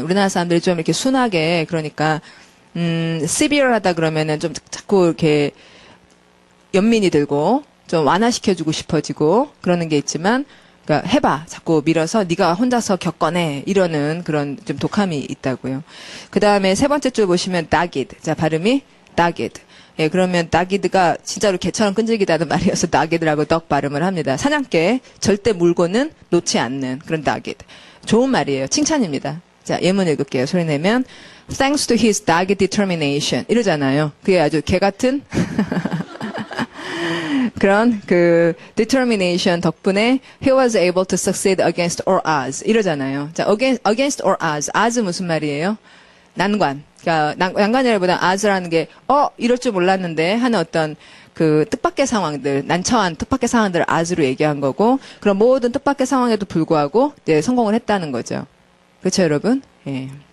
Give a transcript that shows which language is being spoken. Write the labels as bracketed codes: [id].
[ko] 우리나라 사람들이 좀 이렇게 순하게 그러니까 severe하다 그러면은 좀 자꾸 이렇게 연민이 들고 좀 완화시켜주고 싶어지고 그러는 게 있지만 그러니까 해봐 자꾸 밀어서 네가 혼자서 겪어내 이러는 그런 좀 독함이 있다고요. 그 다음에 세 번째 줄 보시면 dogged. 자, 발음이 dogged. 예, 그러면 dogged가 진짜로 개처럼 끈질기다는 말이어서 dogged라고 덕 발음을 합니다. 사냥개 절대 물고는 놓지 않는 그런 dogged. 좋은 말이에요. 칭찬입니다. 자, 예문 읽을게요. 소리 내면 [en] thanks to his dogged determination [ko] 이러잖아요. 그게 아주 개 같은 그런 그 [en] determination [ko] 덕분에 [en] he was able to succeed against all odds [ko] 이러잖아요. [en] 자, against all odds. [ko] odds 무슨 말이에요? 난관. 그러니까 난관이라기보다 odds라는 게 이럴 줄 몰랐는데 하는 어떤 그 뜻밖의 상황들, 난처한 뜻밖의 상황들을 odds로 얘기한 거고 그런 모든 뜻밖의 상황에도 불구하고 이제 성공을 했다는 거죠. 그렇죠, 여러분? 예.